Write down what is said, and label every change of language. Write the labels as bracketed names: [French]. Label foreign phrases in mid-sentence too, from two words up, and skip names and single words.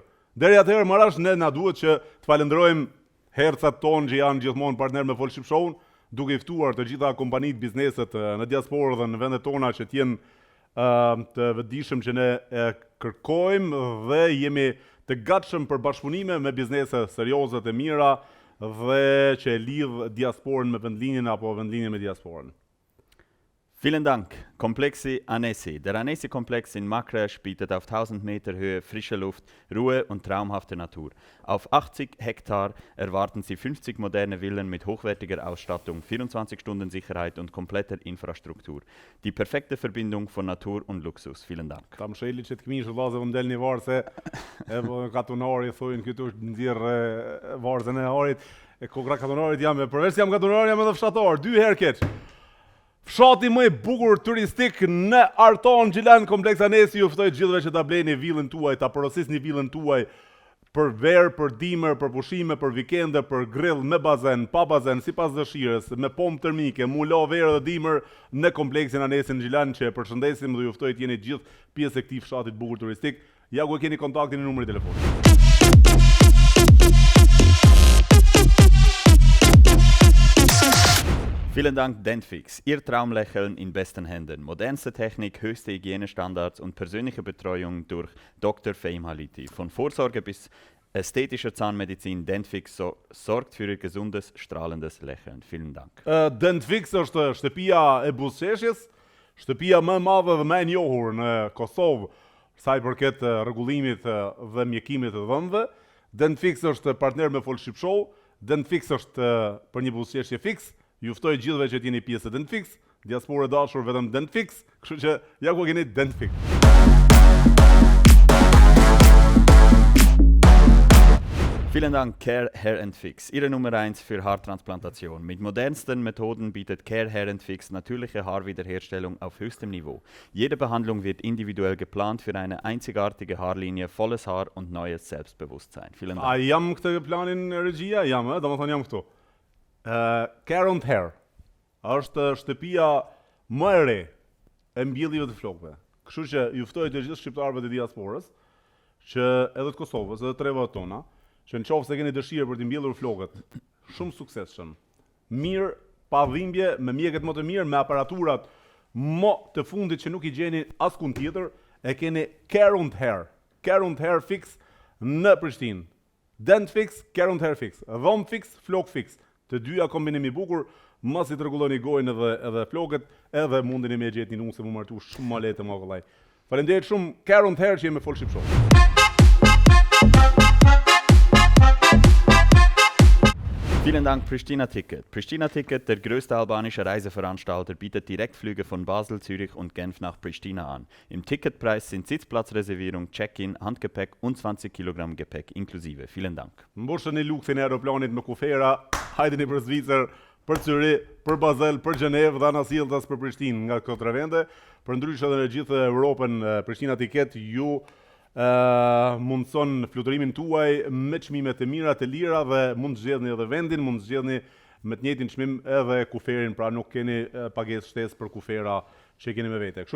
[Albanian] Deri atëherë marrash ne na duhet që të falenderojmë hercat tonë që janë gjithmonë partner me Fol Shqip Show, duke i ftuar të gjitha kompanitë, bizneset në diasporë dhe në vendet tona që t'jenë të vëdijshëm që ne kërkojmë dhe jemi të gatshëm për bashkëpunime me biznese serioze të mira dhe që e lidh diasporën me vendlinjen apo vendlinjen me diasporën. [German] Vielen Dank. Komplexi Annecy. Der Annecy-Komplex in Macrash bietet auf 1000 Meter Höhe frische Luft, Ruhe und traumhafte Natur. Auf 80 Hektar erwarten Sie 50 moderne Villen mit hochwertiger Ausstattung, 24 Stunden Sicherheit und kompletter Infrastruktur. Die perfekte Verbindung von Natur und Luxus. Vielen Dank. [Albanian] Ta më shëli që të këmishë vazë më del një varë se katunari thujnë këtu nxirë varzën e harit. E kokra katunarit jam, përveç jam katunar, jam edhe fshatar, 2 herë keq. Fshati më i bukur turistik në Arton, Gjilan, Kompleks Annecy, ju ftoj gjithëve që ta bleni villën tuaj, ta porosisni villën tuaj për verë, për dimër, për pushime, për vikende, për grill me bazen, pa bazen, sipas dëshirës, me pompë termike, mulo verë dhe dimër në Kompleksin Annecy në Gjilan, që e përshëndesim dhe ju ftoj të jeni gjithë pjesë e këtij fshatit bukur turistik. Ja ku e keni kontaktin në numrin e telefonit. [German] Vielen Dank Dentfix, Ihr Traumlächeln in besten Händen. Modernste Technik, höchste Hygienestandards und persönliche Betreuung durch Dr. Fehim Haliti. Von Vorsorge bis ästhetischer Zahnmedizin, Dentfix sorgt für Ihr gesundes, strahlendes Lächeln. Vielen Dank. [Albanian] Dentfix është shtëpia e buzëqeshjes, shtëpia më e madhe dhe më e njohur në Kosovë, sa i përket rregullimit dhe mjekimit të dhëmbëve. Dentfix është partner me Fol Shqip Show. Dentfix është për një buzëqeshje fiks. Ju ftoj gjithëve që t'jeni pjesë e Dentfix, diasporë e dashur vetëm Dentfix, kështu që ja ku keni Dentfix. [German] Vielen Dank Care Hair Fix, Ihre Nummer 1 für Haartransplantation. Mit modernsten Methoden bietet Care Hair Fix natürliche Haarwiederherstellung auf höchstem Niveau. Jede Behandlung wird individuell geplant für eine einzigartige Haarlinie, volles Haar und neues Selbstbewusstsein. Vielen Dank. [Albanian] A jam këtë planin regjia? Jam, domethënë jam këtu. Care and Hair është shtëpia më e re e mbjelljeve të flokëve. Kështu që ju ftoj të gjithë shqiptarëve të diasporës, që edhe të Kosovës, edhe të treve tona, që nëse keni dëshirë për të mbjellur flokët, shumë suksesshëm, mirë, pa dhimbje, me mjekët më të mirë, me aparaturat më të fundit që nuk i gjeni askund tjetër, e keni Care and Hair. Care and Hair Fix në Prishtinë. Dent Fix, Care and Hair Fix. Dhom Fix, Flok Fix. Të dyja kombinimi bukur, mos i rregulloni gojën edhe flokët, edhe mundeni me gjetë një nusë më martu shumë më lehtë më kollaj. Faleminderit shumë, Care and Hair që jemi me Fol Shqip Show. [German] Vielen Dank Pristina Ticket. Pristina Ticket, der größte albanische Reiseveranstalter, bietet Direktflüge von Basel, Zürich und Genf nach Pristina an. Im Ticketpreis sind Sitzplatzreservierung, Check-in, Handgepäck und 20 Kilogramm Gepäck inklusive. Vielen Dank. [Albanian] Mbushën e luksin e aeroplanit me kufera, hajdeni për Zvicër, për Zyri, për Bazel, për Gjenevë dhe anasjelltas për Prishtinë nga këto 3 vende. Përndryshe edhe në gjithë Europën, Prishtina Tiket ju mundson fluturimin tuaj me çmime të mira, të lira dhe mund të zgjedhni edhe vendin, mund të zgjedhni me të njëjtin çmim edhe kuferin, pra nuk keni pagesë shtesë për kufera që keni me vete.